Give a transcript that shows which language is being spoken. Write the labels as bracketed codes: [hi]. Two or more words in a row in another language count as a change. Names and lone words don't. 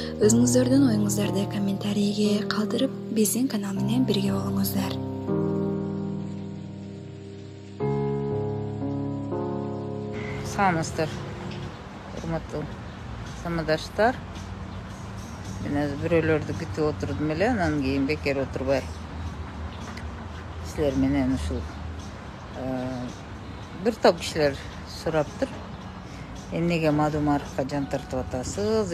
[kk] Өзіңіздердің ойыңыздарды комментарийге қалдырып, біздің канал менен бірге болыңыздар. [ky] Саламатсыздар, урматтуу самадаштар. Мен азыр бирөөлөрдү күтүп отурдум эле, анан кийин бекер отурбай силер менен ушул бир топ кишилер сураптыр. Эмнеге Мадумаровго жан тартып атасыз?